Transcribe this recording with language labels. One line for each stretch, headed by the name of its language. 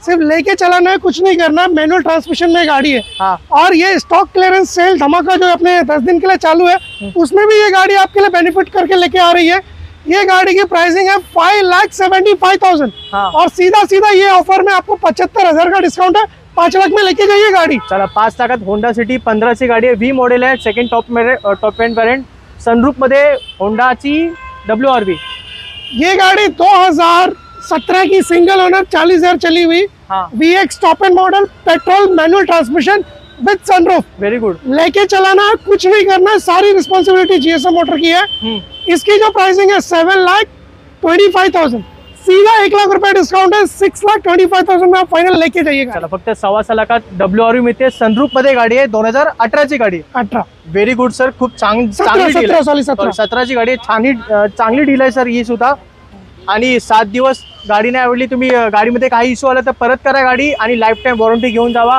Hindi: सिर्फ लेके चलाना है, कुछ नहीं करना. मैनुअल ट्रांसमिशन में गाड़ी है. हाँ. और ये स्टॉक क्लियरेंस सेल धमाका जो अपने 10 दिन के लिए चालू है उसमें भी ये गाड़ी आपके लिए बेनिफिट करके लेके आ रही है. ये गाड़ी की प्राइसिंग है 5,75,000. हाँ. और सीधा सीधा ये ऑफर में आपको 75,000 का डिस्काउंट है. 5 लाख में लेके जाइए गाड़ी.
Marathi: चला 5 लाखात होंडा सिटी 15ची गाडी आहे. V मॉडेल आहे. Second top end variant. Sunroof मध्ये होंडाची WRV.
Hindi: ये गाड़ी 2017 की सिंगल ओनर 40,000 चली हुई. हाँ. VX top and model petrol manual transmission with sunroof.
English: Very good.
Hindi: लेके चलाना है, कुछ नहीं करना है. सारी रिस्पॉन्सिबिलिटी GSM मोटर की है. इसकी जो प्राइसिंग है 7,25,000. सीधा 1 लाख रुपये डिस्काउंट है, 6,25,000 में आप फाइनल लेके जाइएगा।
Marathi: चला फक्त 1.25 लाखात WRV मिळते, सनरूफ मध्ये गाडी आहे, 2018 ची गाडी आहे। 18
English: very good sir,
Marathi: खूप चांगली deal 17 आहे। सॉरी 17 17 ची गाडी आहे, चांगली डील आहे सर ही सुद्धा। आणि 7 दिवस गाडी नाही आवडली, तुम्ही गाडीमध्ये काही इश्यू आला तर परत करा गाडी आणि लाईफ टाइम वॉरंटी घेऊन जावा।